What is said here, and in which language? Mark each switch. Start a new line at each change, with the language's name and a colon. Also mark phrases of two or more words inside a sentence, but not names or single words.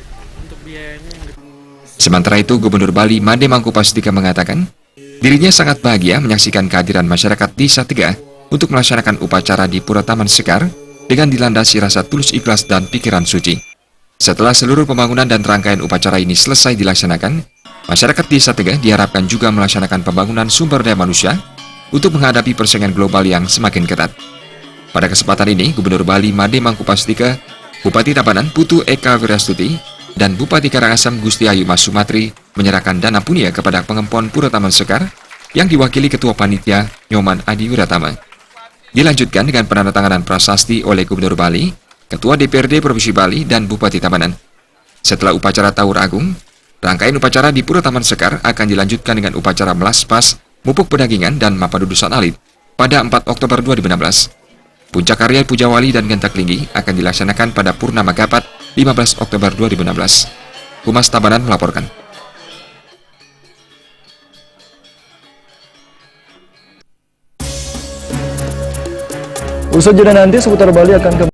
Indonesian: Sementara itu, Gubernur Bali Made Mangkupastika mengatakan, dirinya sangat bahagia menyaksikan kehadiran masyarakat Desa Tegah untuk melaksanakan upacara di Pura Taman Sekar dengan dilandasi rasa tulus ikhlas dan pikiran suci. Setelah seluruh pembangunan dan rangkaian upacara ini selesai dilaksanakan, masyarakat Desa Tegah diharapkan juga melaksanakan pembangunan sumber daya manusia untuk menghadapi persaingan global yang semakin ketat. Pada kesempatan ini, Gubernur Bali Made Mangkupastika, Bupati Tabanan Putu Eka Wirastuti, dan Bupati Karangasem Gusti Ayu Mas Sumatri menyerahkan dana punia kepada Pengempon Pura Taman Sekar yang diwakili Ketua Panitia Nyoman Adi Wiratama. Dilanjutkan dengan penandatanganan prasasti oleh Gubernur Bali, Ketua DPRD Provinsi Bali, dan Bupati Tabanan. Setelah upacara Tawur Agung, rangkaian upacara di Pura Taman Sekar akan dilanjutkan dengan upacara Melaspas, Mupuk Pedagingan, dan Mepedudusan Alit pada 4 Oktober 2016. Puncak karya Pujawali dan Ngentaglinggih akan dilaksanakan pada Purnama Gapat 15 Oktober 2016. Humas Tabanan melaporkan. Usai jeda nanti seputar Bali akan kembali.